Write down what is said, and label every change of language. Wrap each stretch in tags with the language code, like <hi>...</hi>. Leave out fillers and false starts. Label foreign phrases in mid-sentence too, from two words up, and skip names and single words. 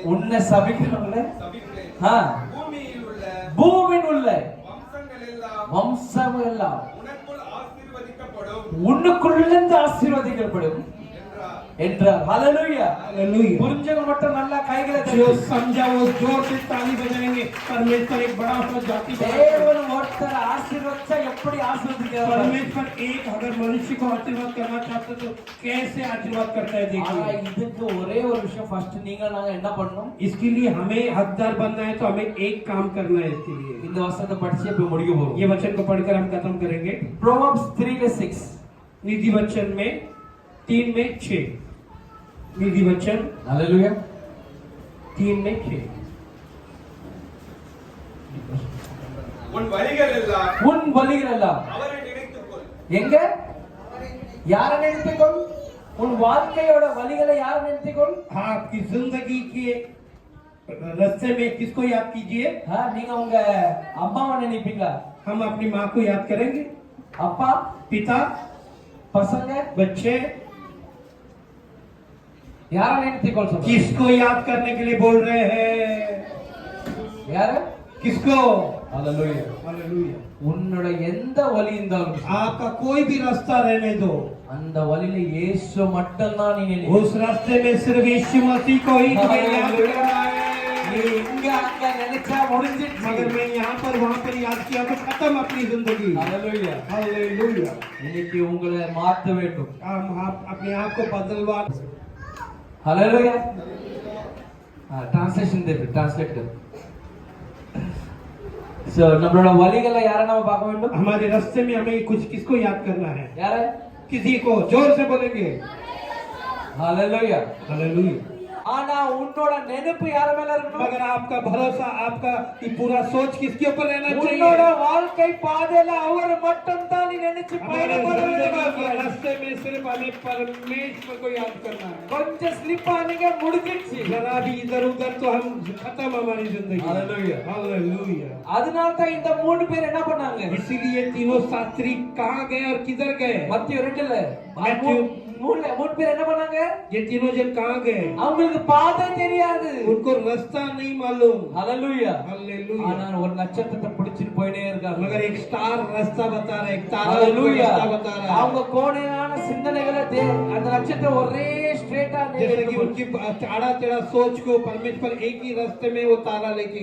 <ta>உன்னை சபிக்கிறவங்களே சபிப்பேன் ஆ பூமியில் உள்ள பூமியின் உள்ள வம்சங்கள் எல்லாம் வம்சம் எல்லாம் உனக்குள் ஆசீர்வதிக்கப்படும் உன்னுக்குள்ளிருந்து ஆசீர்வதிக்கப்படும் என்றார் என்றார் ஹalleluya</ta> <hi>हालेलुया</hi> <ta>புரிஞ்சவங்க மட்டும் நல்லா கைகளை</ta> <hi>जो</hi> <ta>தட்டி</ta> <hi>समझा वो जोर से ताली बजाएंगे परमेश्वर एक बड़ा सा जाति बनाता है।</hi> <ta>தேவன் ஒருத்தர் ஆசீர்வதிச்சா எப்படி ஆசீர்வதிக்கிறார்</ta> <hi>परमेश्वर एक अगर मनुष्य को आशीर्वाद करना चाहते तो कैसे आशीर्वाद करता है</hi> <ta>ஆனா</ta> <hi>देखिए</hi> <ta>இதுக்கு ஒரே ஒரு விஷயம் ஃபர்ஸ்ட் நீங்க நாங்க என்ன பண்ணணும்</ta> <hi>इसके लिए हमें हकदार बनना है तो हमें एक काम करना है इसके लिए</hi> <ta>இந்த வசனத்தை படிச்சு இப்ப முடிக்க போறோம்</ta> <hi>ये वचन को पढ़कर हम खत्म करेंगे Proverbs 3:6 निधि वचन में 3 में 6 निधि वचन</hi> <ta>ஹalleluya</ta> <hi>3 में 6</hi> <ta>உன் வழிகள் எல்லாம் உன் வழிகள் எல்லாம் அவரை நினைத்துக்கொள் எங்க யாரை நினைத்துக்கொள் உன் வாழ்க்கையோட வழிகளை யாரை நினைத்துக்கொள்</ta> <hi>आपकी जिंदगी के रास्ते में किसको याद कीजिए</hi> <ta>நீங்க உங்க அம்மாவை நினைப்பீங்களா</ta> <hi>हम अपनी माँ को याद करेंगे</hi> <ta>அப்பா</ta> <hi>पिता</hi> <ta>பசங்க</ta> <hi>बच्चे</hi> <ta>யாரை நினைத்துக்கொள் சொல்லுங்க</ta> <hi>किसको याद करने के लिए बोल रहे हैं</hi> <ta>யாரு</ta> <hi>किसको</hi> <ta>ஹalleluya</ta> <hi>हालेलुया</hi> <ta>உன்னோட எந்த வழி இருந்தாலும்</ta> <hi>आपका कोई भी रास्ता रहने दो</hi> <ta>அந்த வழியில இயேசு மட்டும் தான் நீ நினை</ta> <hi>उस रास्ते में सिर्फ यीशु मसीह को ही तुम्हें याद करना</hi> <ta>நீ</ta> <hi>है</hi> <ta>இங்க அங்க நினைச்சா முடிஞ்சிடுச்சு</ta> <hi>मगर मैं यहाँ पर वहाँ पर याद किया तो खत्म अपनी जिंदगी</hi> <ta>ஹalleluya</ta> <hi>हालेलुया</hi> <ta>இன்னைக்கு உங்களை மாற்ற வேண்டும்</ta> <hi>आप अपने आप को बदलवा</hi> <ta>ஹalleluya டிரான்ஸ்லேஷன் தேவை டிரான்ஸ்லேட்டர் சோ நம்மளோட வழிகளை யாரை நாம பார்க்க வேண்டும்</ta> <hi>हमारे रास्ते में हमें कुछ किसको याद करना है</hi> <ta>யாரை</ta> <hi>किसी को जोर से बोलेंगे</hi> <ta>ஹalleluya</ta> <hi>हालेलुया</hi> <ta>ஆனா உன்னோட நினைப்பு யார் மேல இருக்கணும்</ta> <hi>मगर आपका भरोसा आपका ये पूरा सोच किसके ऊपर रहना</hi> <ta>உன்னோட</ta> <hi>चाहिए</hi> <ta>வாழ்க்கை பாதையில அவர் மட்டும் தான் நீ நினைச்சு</ta> <hi>हमारे</hi> <ta>பயணப்பட</ta> <hi>जिंदगी के</hi> <ta>வேண்டும்</ta> <hi>रास्ते में सिर्फ हमें परमेश्वर को याद करना है</hi> <ta>கொஞ்சம் ஸ்லிப் ஆனீங்க முடிஞ்சிடுச்சு</ta> <hi>जरा भी इधर उधर तो हम खत्म हमारी जिंदगी हालेलुया। हालेलुया</hi> <ta>அதனால தான் இந்த மூணு பேர் என்ன பண்ணாங்க</ta> <hi>इसीलिए तीनों शास्त्री कहाँ गए और किधर गए</hi> <ta>மத்திய 2ல மத்திய மூணு பேர் என்ன பண்ணாங்க</ta> <hi>ये तीनों जन कहाँ गए</hi> <ta>அவங்களுக்கு பாதை தெரியாது</ta> <hi>उनको रास्ता नहीं मालूम</hi> <ta>ஹalleluya</ta> <hi>हालेलुया</hi> <ta>ஆனா ஒரு நட்சத்திரத்தை பிடிச்சிட்டு போயிட்டே இருக்காங்க</ta> <hi>मगर एक स्टार रास्ता बता रहा है एक तारा उनको</hi> <ta>ஹalleluya</ta> <hi>रास्ता बता रहा है</hi> <ta>அவங்க கோணையான சிந்தனைகளை அந்த நட்சத்திரம் ஒரே ஸ்ட்ரைட்டா</ta> <hi>जैसे कि उनकी आड़ा टेढ़ा सोच को परमेश्वर एक ही रास्ते में वो तारा लेके</hi>